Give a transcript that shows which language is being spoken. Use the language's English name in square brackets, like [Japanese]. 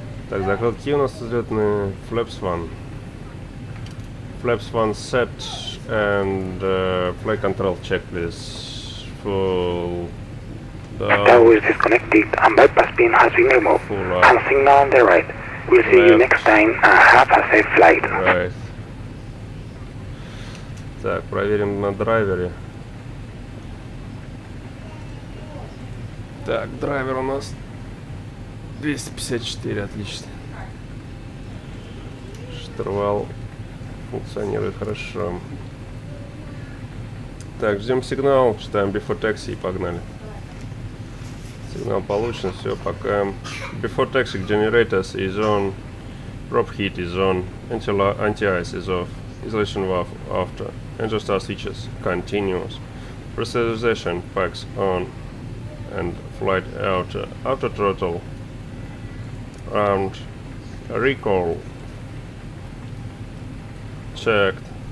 [Russian] Так, закладки у нас взлетные. [English] Flaps 1. Flaps 1 set and flight control check please. Full down. Tower is disconnected and bypass pin has been removed. Full up. And signal on the right. We'll see you next time and have a safe flight. Right. [Russian] Так, проверим на драйвере. Так, драйвер у нас 254, отлично. Штурвал функционирует хорошо. Так, ждем сигнал, читаем before taxi и погнали. Сигнал получен, все, пока. [English] Before taxi generators is on, prop heat is on, anti-ice is off, isolation valve after, engine start switches continuous, pressurization packs on, and flight auto throttle, and recall checked,